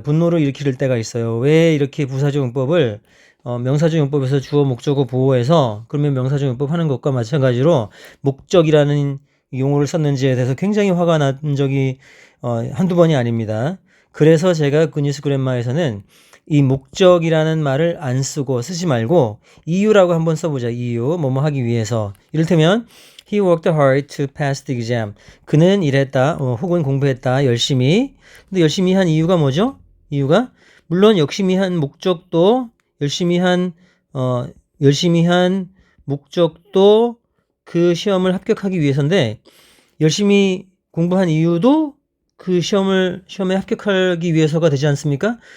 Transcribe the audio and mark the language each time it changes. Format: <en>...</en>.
<ko>분노를 일으킬 때가 있어요. 왜 이렇게 부사적 용법을 명사적 용법에서 주어, 목적어, 보어해서 그러면 명사적 용법 하는 것과 마찬가지로 목적이라는 용어를 썼는지에 대해서 굉장히 화가 난 적이 한두 번이 아닙니다. 그래서 제가 굿뉴스 그랜마에서는 이 목적이라는 말을 안 쓰지 말고 이유라고 한번 써보자. 이유, 뭐뭐 하기 위해서. 이를테면</ko> <en>He worked hard to pass the exam.</en> <ko>그는 일했다, 혹은 공부했다, 열심히. 근데 열심히 한 이유가 뭐죠? 이유가 물론 열심히 한 목적도 열심히 한 열심히 한 목적도 그 시험을 합격하기 위해서인데 열심히 공부한 이유도 그 시험에 합격하기 위해서가 되지 않습니까?</ko>